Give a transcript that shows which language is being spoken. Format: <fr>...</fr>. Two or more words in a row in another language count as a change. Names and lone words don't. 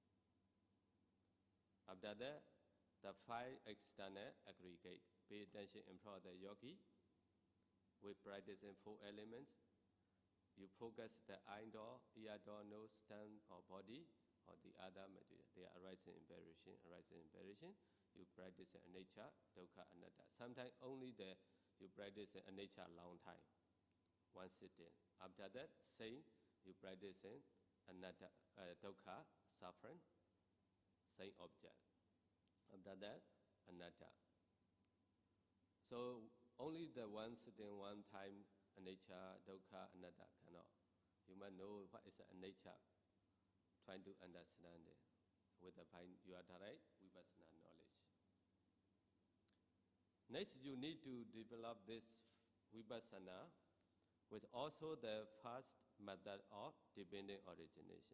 <en>After that, the five external aggregates. Pay attention in front of the yogi. We practice in four elements. You focus the eye door, ear door, nose, tongue, or body, or the other material. They are arising and perishing, arising and perishing. you practice in</en> <pi>anicca, dukkha, anatta.</pi> <en>Sometimes only you practice in anicca a long time, one sitting. After that, same, you practice in</en> <pi>anatta, dukkha,</pi> <en>suffering, same object. After that, anatta. So only the one sitting one time,</en> <pi>anicca, dukkha, anatta</pi> <en>cannot. You must know what is anicca, trying to understand it with the you are direct vipassana knowledge. Next, you need to develop this vipassana with also the first method of dependent origination.</en>